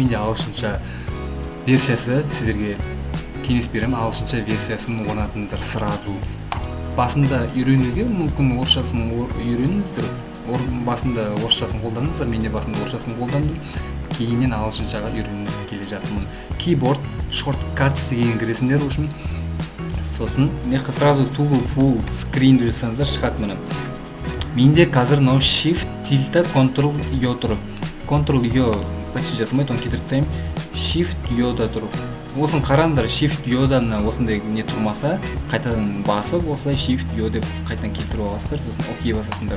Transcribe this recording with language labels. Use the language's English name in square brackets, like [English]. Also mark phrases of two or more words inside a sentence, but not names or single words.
[Kazakh] Менде ағылшынша версиясы, сіздерге кеңес беремін, ағылшынша версиясын орнатыңыздар сразу. Басында үйренуге мүмкін орысшасын үйреніңіздер. Басында орысшасын қолданыңыздар, мен де басында орысшасын қолдандым. Кейіннен ағылшыншаға үйреніп келе жатырмын. [English] Keyboard shortcuts [Kazakh] деген кіресіңдер үшін. Сосын сразу [English] Toggle full screen [Kazakh] жасаңыздар шығады мына. Менде қазір мынау shift тильта Ctrl yo тұр. Ctrl yo почти жасамайды, оны кетіріп тастаймын. Shift yo'да тұр. Осын қараңдар, shift yo'дан осындай не тұрмаса, қайтадан басып, осылай shift yo деп қайтадан келтіріп аласыздар, сосын окей басасыңдар.